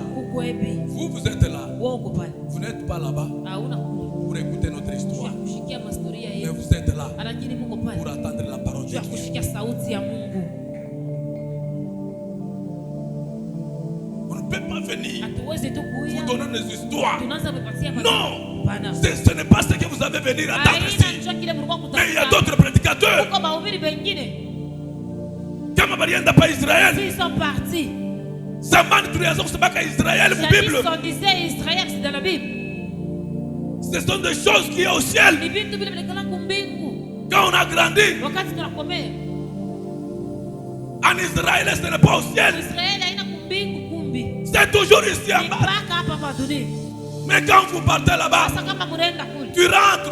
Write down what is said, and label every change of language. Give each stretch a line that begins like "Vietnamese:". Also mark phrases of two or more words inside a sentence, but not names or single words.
French: Vous êtes là, vous n'êtes pas là-bas pour écouter notre histoire, mais vous êtes là pour attendre la parole de Dieu. On ne peut pas venir vous donner des histoires. Non, ce n'est pas ce que vous avez venu attendre ici. Mais il y a d'autres prédicateurs.
Swahili: Kama balienda pa Israël.
French: Ils sont partis.
Swahili: Zamani tulianza kusema ka Israël mu Bible.
French: On disait Israël, c'est dans la Bible. Ce sont des choses qui sont au ciel. Quand on a grandi en Israël, ce n'est pas au ciel. C'est toujours ici en bas. Mais quand vous partez là-bas, tu rentres.